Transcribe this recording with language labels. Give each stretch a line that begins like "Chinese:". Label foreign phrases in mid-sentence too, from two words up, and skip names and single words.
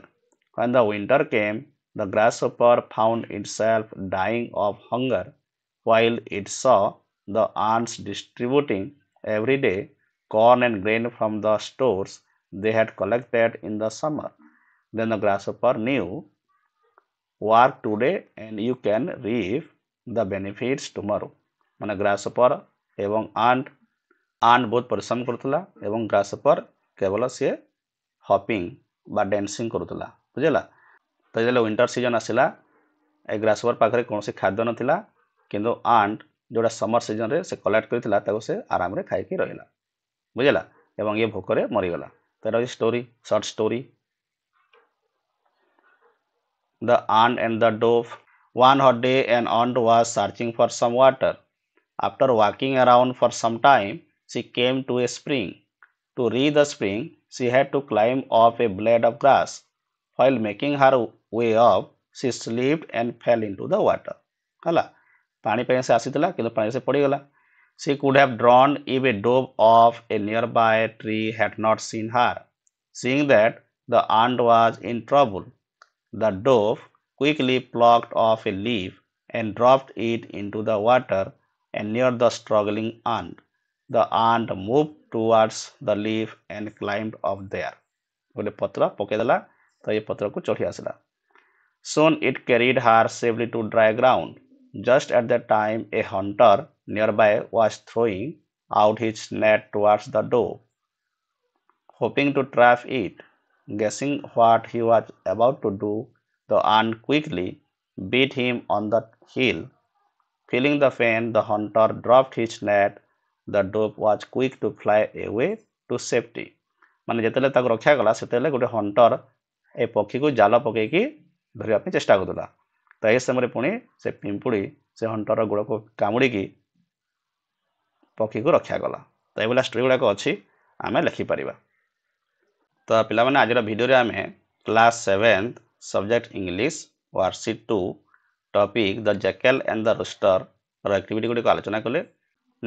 English: When the winter came, the grasshopper found itself dying of hunger, while it saw the ants distributing every day corn and grain from the stores they had collected in the summer. Then the grasshopper knew, work today and you can reap the benefits tomorrow.
Odia: ମାନେ ଗ୍ରାସହପର ଏବଂ ଆଣ୍ଟ ବହୁତ ପରିଶ୍ରମ କରୁଥିଲା ଏବଂ ଗ୍ରାସହପର କେବଳ ସେ ହପିଂ ବା ଡାନ୍ସିଂ କରୁଥିଲା ବୁଝିଲ ତ ଯେବେ
English: winter season
Odia: ଆସିଲା ଏ ଗ୍ରାସହପର ପାଖରେ କୌଣସି ଖାଦ୍ୟ ନଥିଲା କିନ୍ତୁ ଆଣ୍ଟ ଯୋଉଟା
English: summer season
Odia: ରେ ସେ କଲେକ୍ଟ କରିଥିଲା ତାକୁ ସେ ଆରାମରେ ଖାଇକି ରହିଲା ବୁଝିଲ ଏବଂ ଏ ଭୋକରେ ମରିଗଲା। ତ ଏ
English: story, short story. The ant and the dove. One hot day, an ant was searching for some water. After walking around for some time, she came to a spring. To reach the spring, she had to climb up a blade of grass. While making her way up, she slipped and fell into the water.
Odia: ହେଲା, ପାଣି ପାଇଁ ସେ ଆସିଥିଲା କିନ୍ତୁ ପାଣି ସେ ପଡ଼ିଗଲା।
English: She could have drowned if a dove of a nearby tree had not seen her. Seeing that the ant was in trouble, the dove quickly plucked off a leaf and dropped it into the water and near the struggling ant. The ant moved towards the leaf and climbed up there.
Odia: ଗୋଟେ ପତ୍ର ପକେଇଦେଲା ତ ଏ ପତ୍ରକୁ ଚଢ଼ି ଆସିଲା।
English: Soon it carried her safely to dry ground. Just at that time a hunter nearby was throwing out his net towards the dove, hoping to trap it. Guessing what he was about to do, the ant quickly beat him on the heel. Feeling the pain, the hunter dropped his net. The dove was quick to fly away to safety.
Odia: ମାନେ ଯେତେବେଳେ ତାକୁ ରକ୍ଷା କଲା ସେତେବେଳେ ଗୋଟେ ହଣ୍ଟର ଏ ପକ୍ଷୀକୁ ଜାଲ ପକେଇକି ଧରିବା ପାଇଁ ଚେଷ୍ଟା କରୁଥିଲା। ତ ଏହି ସମୟରେ ପୁଣି ସେ ପିମ୍ପୁଡ଼ି ସେ ହଣ୍ଟର ଗୋଡ଼କୁ କାମୁଡ଼ିକି ପକ୍ଷୀକୁ ରକ୍ଷା କଲା। ତ ଏଇଭଳିଆ ଷ୍ଟୋରି ଗୁଡ଼ାକ ଅଛି, ଆମେ ଲେଖିପାରିବା। ତ ପିଲାମାନେ ଆଜିର ଭିଡ଼ିଓରେ ଆମେ
English: class 7th subject English worksheet 2 topic The Jackal and the Rooster
Odia: ର ଆକ୍ଟିଭିଟି ଗୁଡ଼ିକ ଆଲୋଚନା କଲେ।